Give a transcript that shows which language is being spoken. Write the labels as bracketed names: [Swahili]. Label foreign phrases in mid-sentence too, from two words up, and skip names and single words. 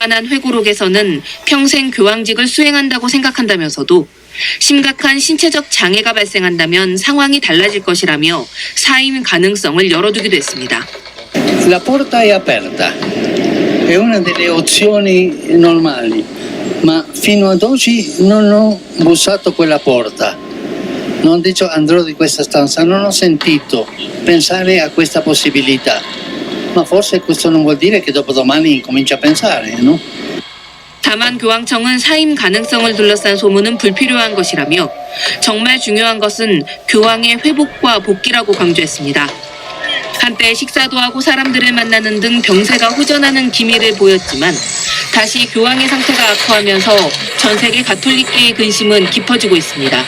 [Korean] 한 회고록에서는 평생 교황직을 수행한다고 생각한다면서도 심각한 신체적 장애가 발생한다면 상황이 달라질 것이라며 사임 가능성을 열어두기도 했습니다. [Italian] La porta è aperta, è una delle opzioni normali, ma fino ad oggi non ho bussato quella porta, non ho detto andrò di questa stanza, non ho sentito pensare a questa possibilità, ma forse questo non vuol dire che dopodomani incomincia a pensare, no? [Korean] 다만 교황청은 사임 가능성을 둘러싼 소문은 불필요한 것이라며 정말 중요한 것은 교황의 회복과 복귀라고 강조했습니다. 한때 식사도 하고 사람들을 만나는 등 병세가 호전하는 기미를 보였지만 다시 교황의 상태가 악화하면서 전 세계 가톨릭계의 근심은 깊어지고 있습니다.